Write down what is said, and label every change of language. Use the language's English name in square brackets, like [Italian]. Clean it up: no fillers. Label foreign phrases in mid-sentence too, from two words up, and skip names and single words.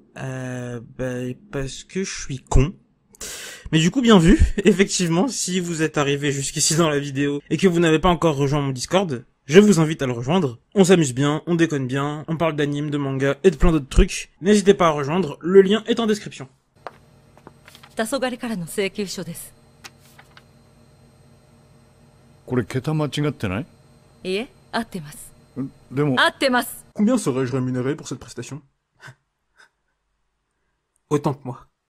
[French] Parce que je suis con. Mais du coup, bien vu, effectivement, si vous êtes arrivé jusqu'ici dans la vidéo et que vous n'avez pas encore rejoint mon Discord, je vous invite à le rejoindre. On s'amuse bien, on déconne bien, on parle d'anime, de manga et de plein d'autres trucs. N'hésitez pas à rejoindre, le lien est en description. [Japanese] 黄昏からの請求書です。これ桁間違ってない？いえ、合ってます。でも合ってます。 [French] Combien serais-je rémunéré pour cette prestation? Autant que moi.